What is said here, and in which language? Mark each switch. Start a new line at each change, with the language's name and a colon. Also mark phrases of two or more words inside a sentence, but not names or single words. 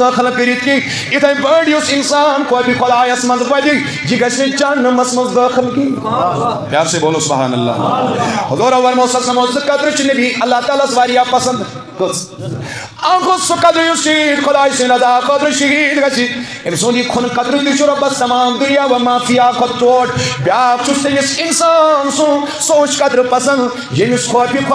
Kashmiri: دٲخل کٔرِتھ کینٛہہ یِتھٕے پٲٹھۍ یُس انسان خوفِ خۄدایس منٛز بدِ یہِ گژھِ نہٕ جہنمس منٛز دٲخل کینٛہہ
Urdu: پیار سے بولو
Arabic: سبحان اللہ
Kashmiri: حضور ورمو سمو زٕ قدرٕ چھِ نبی اللہ تعالیٰ ہس واریاہ پسنٛد کٔژ اکھ گوٚو سُہ قدرٕ یُس شہیٖد خۄداے سٕنٛدِ رضا خٲطرٕ شہیٖد گژھِ أمۍ سُنٛد یہِ خون قطرٕ تہِ چھُ رۄبس تمام دُنیا و مافیا کھۄتہٕ ژوٚٹ بیٛاکھ چھُس تٔمِس انسان سُنٛد سُہ وٕچھ قدرٕ پسنٛد ییٚمِس خوفِ خۄدا